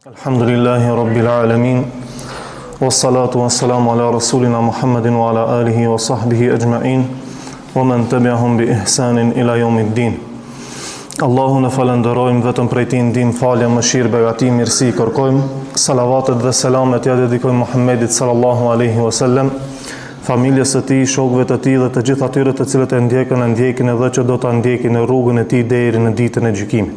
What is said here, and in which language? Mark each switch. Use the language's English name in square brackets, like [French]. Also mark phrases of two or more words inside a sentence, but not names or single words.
[Arabic] الحمد لله رب العالمين، والصلاة والسلام على رسولنا محمد وعلى آله وصحبه أجمعين، ومن تبعهم بإحسان إلى يوم الدين. [Albanian] Allahu në falenderojmë, vetëm prej Tij ndihmë, falje, mëshirë, begati, mirësi kërkojmë. Salavatet dhe selamet ja dedikojmë Muhammedit [Arabic] صلى الله عليه وسلم, [Albanian] familjes së tij, shokëve të tij dhe të gjithë atyre të cilët e ndjekin edhe që do ta ndjekin në rrugën e tij deri në ditën e gjykimit.